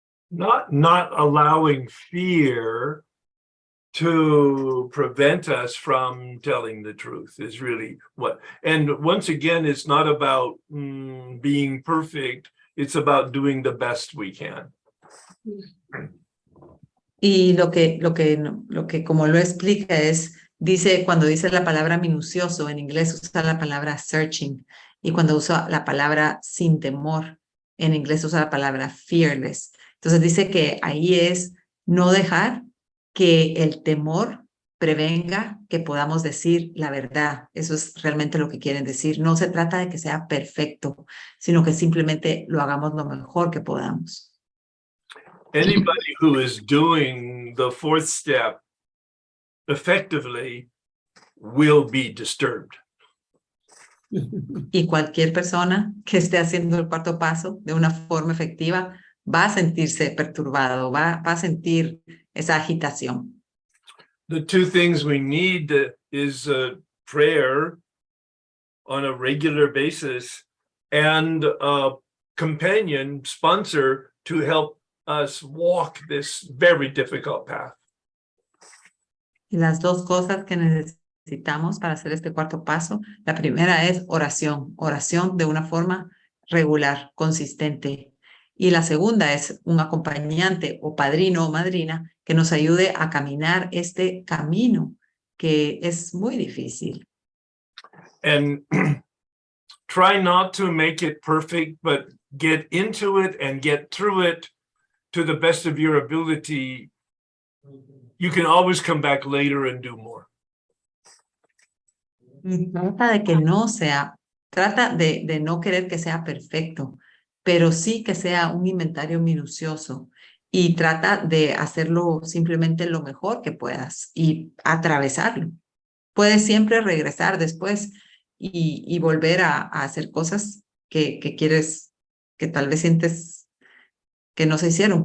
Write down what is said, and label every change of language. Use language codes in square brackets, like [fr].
[en] Not allowing fear to prevent us from telling the truth is really what. And once again, it's not about being perfect. It's about doing the best we can. [es] Y lo que como lo explica es, cuando dice la palabra minucioso, en inglés usa la palabra searching, y cuando usa la palabra sin temor, en inglés usa la palabra fearless. Entonces dice que ahí es no dejar que el temor prevenga que podamos decir la verdad. Eso es realmente lo que quieren decir. No se trata de que sea perfecto, sino que simplemente lo hagamos lo mejor que podamos. [en] Anybody who is doing the fourth step effectively will be disturbed. [es] Y cualquier persona que esté haciendo el cuarto paso de una forma efectiva va a sentirse perturbado, va a sentir esa agitación. [en] The two things we need is prayer on a regular basis and a companion sponsor to help us walk this very difficult path. [es] Y las dos cosas que necesitamos para hacer este cuarto paso, la primera es oración de una forma regular, consistente. Y la segunda es un acompañante o padrino o madrina que nos ayude a caminar este camino que es muy difícil. [en] And try not to make it perfect, but get into it and get through it to the best of your ability. You can always come back later and do more. [es] Trata de que no sea, trata de no querer que sea perfecto, pero sí que sea un inventario minucioso y trata de hacerlo simplemente lo mejor que puedas y atravesarlo. Puedes siempre regresar después y volver a hacer cosas que quieres, que tal vez sientes que no se hicieron.